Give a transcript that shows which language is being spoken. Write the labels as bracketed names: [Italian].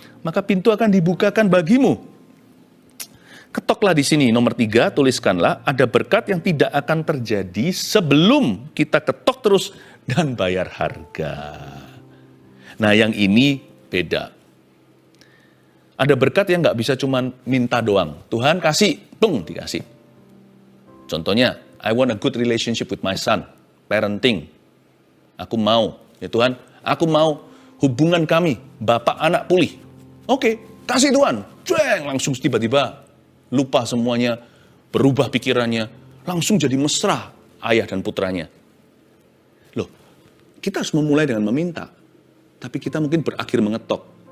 [Indonesian] Maka pintu akan dibukakan bagimu. Ketoklah di sini, nomor 3, tuliskanlah, ada berkat yang tidak akan terjadi sebelum kita ketok terus dan bayar harga. Nah, yang ini beda. Ada berkat yang nggak bisa cuma minta doang. Tuhan kasih, tung, dikasih. Contohnya, [English] I want a good relationship with my son, parenting. [Indonesian] Aku mau, ya Tuhan, aku mau hubungan kami, bapak anak pulih. Oke, kasih Tuhan. Cueng, langsung tiba-tiba lupa semuanya, berubah pikirannya, langsung jadi mesra ayah dan putranya. Loh, kita harus memulai dengan meminta, tapi kita mungkin berakhir mengetok.